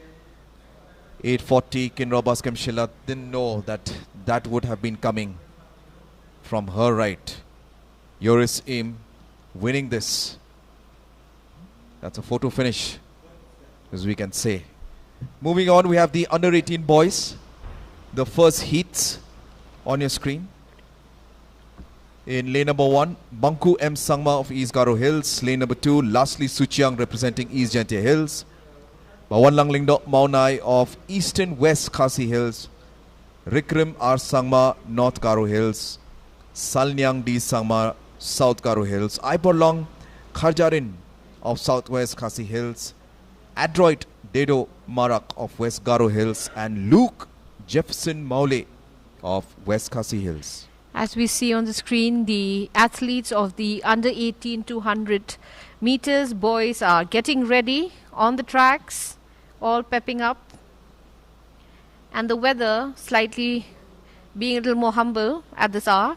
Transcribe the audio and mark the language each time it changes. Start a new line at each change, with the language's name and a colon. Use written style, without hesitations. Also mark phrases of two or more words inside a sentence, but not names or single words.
English: 840, Kinra Baskhemshila didn't know that that would have been coming from her right. Yoris Aim winning this. That's a photo finish, as we can say. Moving on, we have the under 18 boys. The first heats on your screen. In lane number 1, Bangku M. Sangma of East Garo Hills. Lane number 2, Lastly Suchiang representing East Jantia Hills. Bawanlang Lingdok Maunai of Eastern West Khasi Hills. Rikrim R. Sangma, North Garo Hills. Salnyang D. Sangma, South Garo Hills. Aiporlong Kharjarin of Southwest Khasi Hills. Adroit Dedo Marak of West Garo Hills. And Luke Jefferson Maule of West Khasi Hills. As we see on the screen, the athletes of the under 18 200 meters boys are getting ready on the tracks, all pepping up. And the weather slightly being a little more humble at this hour.